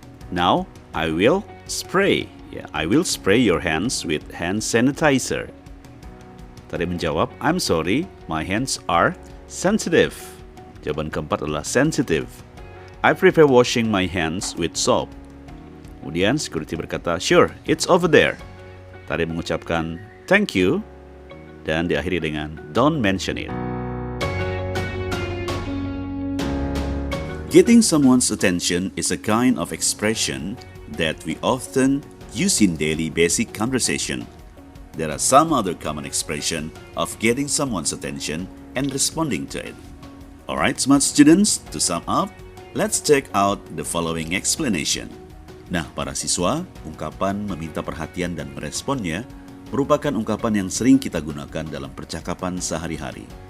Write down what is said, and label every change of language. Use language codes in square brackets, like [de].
[en] Now, I will spray your hands with hand sanitizer. [id] Tadi menjawab, [en] I'm sorry, my hands are sensitive. [id] Jawaban keempat adalah sensitive. [en] I prefer washing my hands with soap. [id] Kemudian security berkata, [en] sure, it's over there. [id] Tadi mengucapkan [en] thank you [id] dan diakhiri dengan [en] don't mention it. Getting someone's attention is a kind of expression that we often use in daily basic conversation. There are some other common expression of getting someone's attention and responding to it. Alright, smart students, to sum up, let's check out the following explanation. [id] Nah, para siswa, ungkapan meminta perhatian dan meresponnya merupakan ungkapan yang sering kita gunakan dalam percakapan sehari-hari.